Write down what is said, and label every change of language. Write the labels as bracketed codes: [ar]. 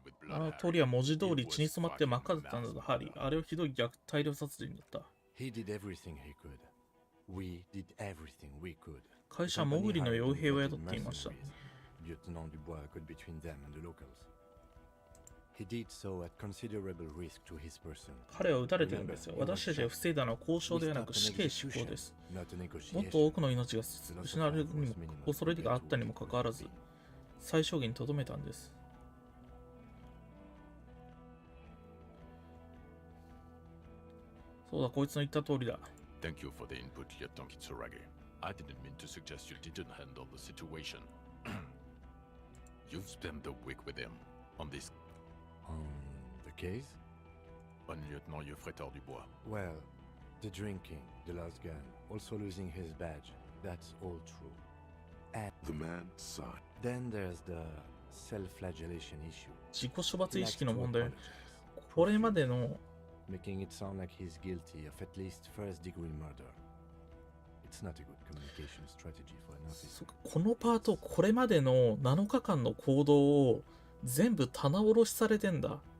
[ja] あの通りは文字通り血に染まって真っ赤だったんだぞ、ハリー。あれはひどい大量殺人だった。 [en] He did everything he could. We did everything we could. [ja] 会社はモグリの傭兵を雇っていました。 [en] Lieutenant Dubois got between them and the locals. He did so at considerable risk to his person. [ja] 彼は撃たれてるんですよ。私たちが防いだのは交渉ではなく死刑執行です。もっと多くの命が失われるにも恐れがあったにもかかわらず、最小限にとどめたんです。そうだ、こいつの言った通りだ。 [en] Thank you for the input, Lieutenant Kitsuragi. I didn't mean to suggest you didn't handle the situation. You've spent the week with him on this. On the case? On Lieutenant Yefretor Dubois. Well, the drinking, the lost gun, also losing his badge, that's all true. And the man sighed. Then there's the self-flagellation issue. [ja] 自己処罰意識の問題。これまでの [en] making it sound like he's guilty of at least first-degree murder. It's not a good communication strategy for an officer. [ja] このパート、これまでの7日間の行動を全部棚卸しされてんだ。